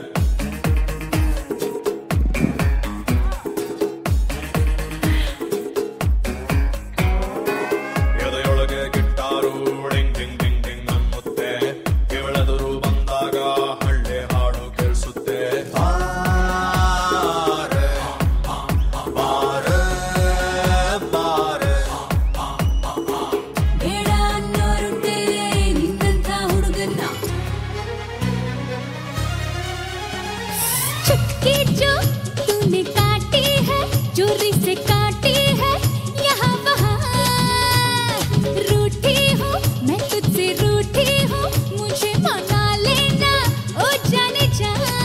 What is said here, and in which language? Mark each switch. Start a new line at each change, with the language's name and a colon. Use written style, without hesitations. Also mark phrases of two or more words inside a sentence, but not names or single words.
Kannada: ಎದೆಯೊಳಗೆ ಗಿಟ್ಟಾರು ಡಿಂಗ್ ಡಿಂಗ್ ಡಿಂಗ್ ಡಿಂಗ್ ಅನ್ನುತ್ತೆ, ಇವಳೆದುರು ಬಂದಾಗ ಹಳ್ಳಿ ಹಾಡು ಕೇಳಿಸುತ್ತೆ. ಬಾರೆ ಬಾರೆ ಬಾರೆ ಬೇಡ ಅನ್ನೋರುಂಟೆ ನಿನ್ನಂಥ ಹುಡುಗನ್ನ.
Hindi: चुटकी जो तूने काटी है, चोरी से काटी है यहाँ वहाँ. रूठी हूँ मैं तुझसे, रूठी हूँ मुझे मना लेना ओ जाने जा.